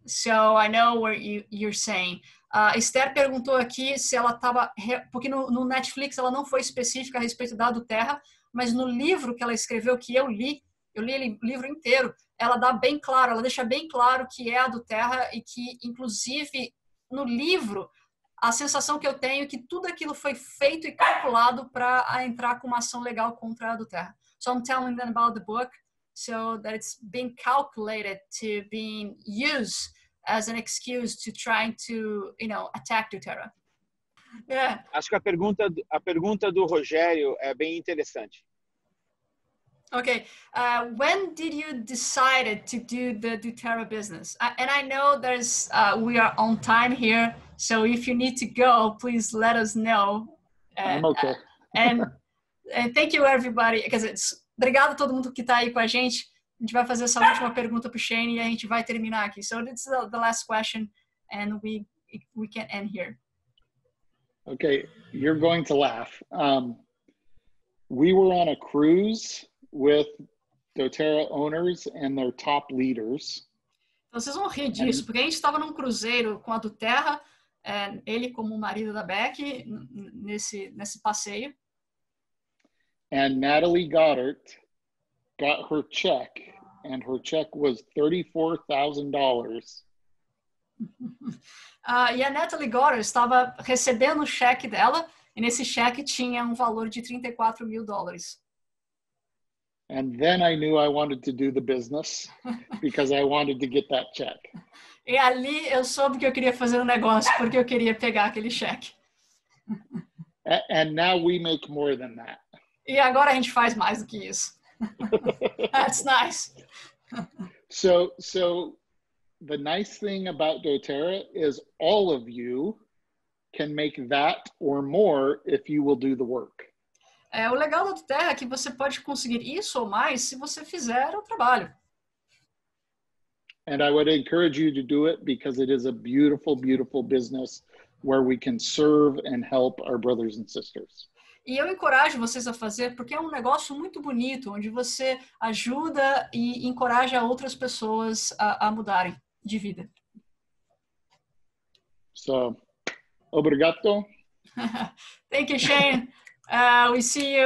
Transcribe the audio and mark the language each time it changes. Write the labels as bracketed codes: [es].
[en] So I know what you're saying. [pt] Esther perguntou aqui se ela estava, porque no Netflix ela não foi específica a respeito da doTERRA, mas no livro que ela escreveu, que eu li o livro inteiro, ela deixa bem claro que é a doTERRA e que, inclusive, no livro, a sensação que eu tenho é que tudo aquilo foi feito e calculado para entrar com uma ação legal contra a doTERRA. [en] So I'm telling them about the book, so that it's been calculated to being used as an excuse to trying to, attack doTERRA. [pt] Acho que a pergunta do Rogério é bem interessante. [en] Okay, when did you decide to do the doTERRA business? And I know we are on time here, so if you need to go, please let us know. I'm okay. And thank you, everybody. [pt] Obrigado a todo mundo que está aí com a gente. A gente vai fazer essa última pergunta para o Shane e a gente vai terminar aqui. [en] So this is the last question, and we can end here. Okay, you're going to laugh. We were on a cruise with doTERRA owners and their top leaders. [pt] Então, vocês vão rir disso, porque a gente estava num cruzeiro com a doTERRA, ele como o marido da Beck, nesse passeio. [en] And Natalie Goddard got her check, and her check was $34,000. [pt] E a Natalie Goddard estava recebendo o cheque dela, e nesse cheque tinha um valor de $34 mil. [en] And then I knew I wanted to do the business because I wanted to get that check. [pt] E ali eu soube que eu queria fazer um negócio, porque eu queria pegar aquele cheque. [en] And now we make more than that. [pt] E agora a gente faz mais do que isso. [en] That's nice. So the nice thing about doTERRA is all of you can make that or more if you will do the work. [pt] O legal da doTERRA é que você pode conseguir isso ou mais se você fizer o trabalho. [en] And I would encourage you to do it because it is a beautiful, beautiful business where we can serve and help our brothers and sisters. [pt] E eu encorajo vocês a fazer porque é um negócio muito bonito, onde você ajuda e encoraja outras pessoas a mudarem de vida. So, obrigado. [en] Thank you, Shane. We see you.